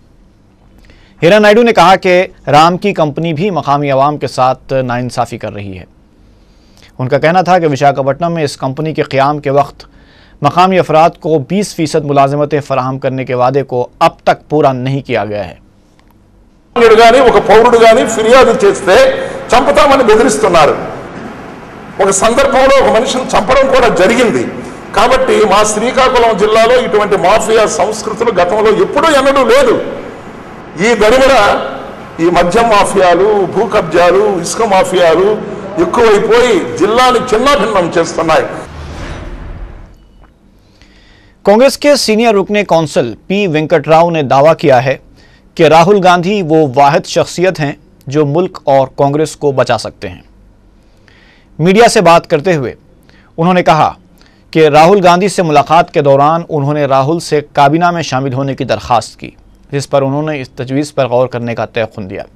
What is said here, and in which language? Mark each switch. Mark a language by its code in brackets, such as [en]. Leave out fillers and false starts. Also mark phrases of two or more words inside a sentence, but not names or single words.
[ur] ایرن نائیڈو نے کہا کہ رام کی کمپنی بھی مقامی عوام کے ساتھ ناانصافی کر رہی ہے۔ ان کا کہنا تھا کہ وشاکھاپٹنم میں اس کمپنی کے قیام کے وقت مقامی افراد کو 20% ملازمتیں فراہم کرنے کے وعدے کو اب تک پورا نہیں کیا گیا ہے۔ [te] ఫిర్యాదు చేస్తే చంపుతామని బెదిరిస్తున్నారు। ఒక సందర్భంలో ఒక మనిషిని చంపడం కూడా జరిగింది। కాబట్టి మా శ్రీకాకుళం జిల్లాలో ఇటువంటి మాఫియా సంస్కృతులు గతంలో ఎప్పుడూ ఎన్నడూ లేదు। ఈ దరిమిడ ఈ మద్యం మాఫియాలు, భూ కబ్జాలు, ఇసుక మాఫియాలు ఎక్కువైపోయి జిల్లాని చిన్నాభిన్నం చేస్తున్నాయి। [ur] کانگریس کے سینیئر رکن کونسل پی وینکٹراؤ نے دعویٰ کیا ہے کہ راہل گاندھی وہ واحد شخصیت ہیں جو ملک اور کانگریس کو بچا سکتے ہیں. میڈیا سے بات کرتے ہوئے انہوں نے کہا کہ راہل گاندھی سے ملاقات کے دوران انہوں نے راہل سے کابینہ میں شامل ہونے کی درخواست کی، جس پر انہوں نے اس تجویز پر غور کرنے کا تیقن دیا.